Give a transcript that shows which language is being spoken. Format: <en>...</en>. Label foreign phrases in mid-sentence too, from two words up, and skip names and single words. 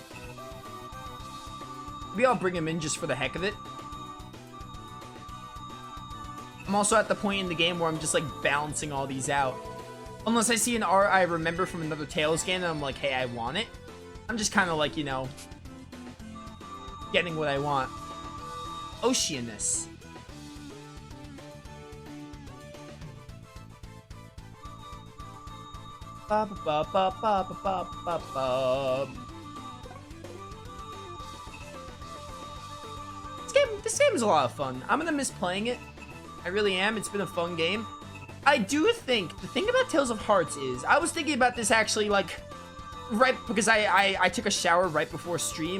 <en>Maybe I'll bring him in just for the heck of it. I'm also at the point in the game where I'm just like balancing all these out. Unless I see an art I remember from another Tales game and I'm like, hey, I want it. I'm just kind of like, you know, getting what I want. Oceanus. Ba ba ba ba ba ba ba ba. This game is a lot of fun. I'm gonna miss playing it. I really am. It's been a fun game. I do think the thing about Tales of Hearts is I was thinking about this actually like right because I took a shower right before stream.</en>